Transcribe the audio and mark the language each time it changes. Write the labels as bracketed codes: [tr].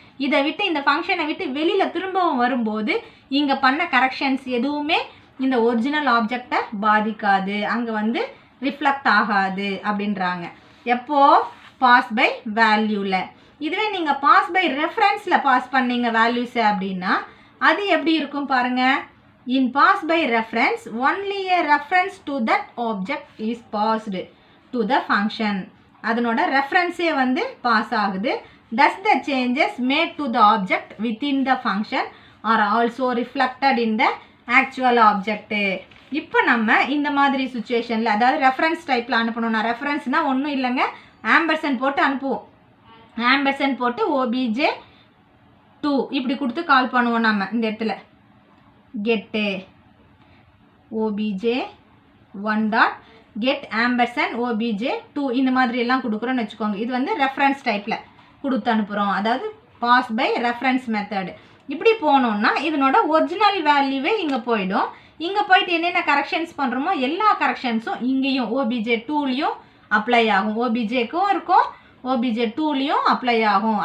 [ta] இதை விட்டு இந்த ஃபங்க்ஷனை விட்டு வெளியில் திரும்பவும் வரும்போது இங்கே பண்ண கரெக்ஷன்ஸ் எதுவுமே இந்த ஒரிஜினல் ஆப்ஜெக்டை பாதிக்காது, அங்கே வந்து ரிஃப்ளெக்ட் ஆகாது அப்படின்றாங்க. எப்போது? பாஸ் பை வேல்யூவில். இதுவே நீங்கள் பாஸ் பை ரெஃபரன்ஸில் பாஸ் பண்ணீங்க வேல்யூஸை அப்படின்னா அது எப்படி இருக்கும் பாருங்கள். [en] In pass by reference, only a reference to that object is passed to the function. [ta] அதனோட ரெஃபரன்ஸே வந்து பாஸ் ஆகுது. [en] Thus the changes made to the object within the function are also reflected in the actual object. [ta] இப்போ நம்ம இந்த மாதிரி சுச்சுவேஷனில், அதாவது reference டைப்பில் அனுப்பணும்னா, ரெஃபரன்ஸ்னால் ஒன்றும் இல்லைங்க, ஆம்பர்சன் போட்டு அனுப்புவோம். ஆம்பர்சன் போட்டு OBJ2 இப்படி கொடுத்து கால் பண்ணுவோம் நம்ம இந்த இடத்துல. get OBJ1 dot get ampersand OBJ2 இந்த மாதிரி எல்லாம் கொடுக்குறோன்னு வச்சுக்கோங்க. இது வந்து ரெஃபரன்ஸ் டைப்பில் கொடுத்து அனுப்புகிறோம், அதாவது பாஸ் பை ரெஃபரன்ஸ் மெத்தடு. இப்படி போனோம்னா இதனோட ஒரிஜினல் வேல்யூவே இங்கே போயிடும். இங்கே போயிட்டு என்னென்ன கரெக்ஷன்ஸ் பண்ணுறோமோ எல்லா கரெக்ஷன்ஸும் இங்கேயும் OBJ2லையும் அப்ளை ஆகும். OBJக்கும் இருக்கும், OBJ2லையும் அப்ளை ஆகும்.